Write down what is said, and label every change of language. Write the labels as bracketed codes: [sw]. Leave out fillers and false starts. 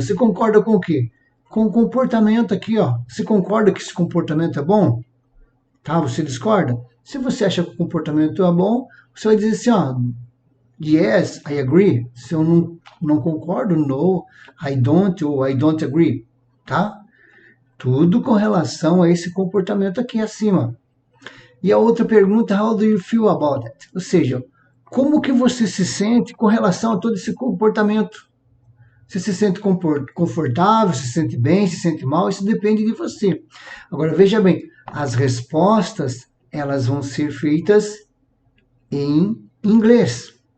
[pt] Você concorda com o quê? Com o comportamento aqui, ó. Você concorda que esse comportamento é bom? Tá? Você discorda? Se você acha que o comportamento é bom, você vai dizer assim, ó. [en] Yes, I agree. [pt] Se eu não concordo, [en] no, I don't, [pt] ou [en] I don't agree, [pt] tá? Tudo com relação a esse comportamento aqui acima. E a outra pergunta, [en] how do you feel about it? [pt] Ou seja, como que você se sente com relação a todo esse comportamento? Você se sente confortável, se sente bem, se sente mal, isso depende de você. Agora, veja bem, as respostas, elas vão ser feitas em inglês.